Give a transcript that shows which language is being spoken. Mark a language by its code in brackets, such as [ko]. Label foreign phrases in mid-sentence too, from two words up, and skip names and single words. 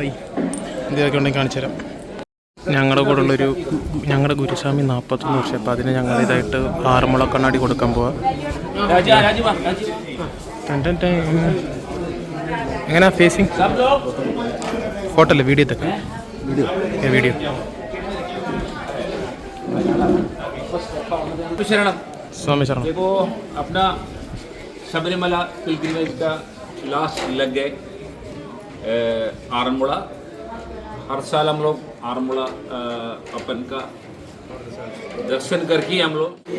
[ml] എന്തെങ്കിലുമൊക്കെ ഉണ്ടെങ്കിൽ കാണിച്ചു തരാം. ഞങ്ങളുടെ കൂടെ ഉള്ളൊരു ഞങ്ങളുടെ ഗുരുസ്വാമി 41 വർഷം. അപ്പോൾ അതിന് ഞങ്ങൾ ഇതായിട്ട് ആറന്മുള കണ്ണാടി കൊടുക്കാൻ പോവാം. എങ്ങനെയാ ഫേസിങ്? ഫോട്ടോ അല്ലേ, വീഡിയോ തക്കെ? വീഡിയോ. [hi] स्वामी शरण। देखो अपना शबरीमला पिलग्रिमेज का लास्ट लग गए आरनमुड़ा। हर साल हम लोग आरनमुड़ा अपन का दर्शन करके हम लोग।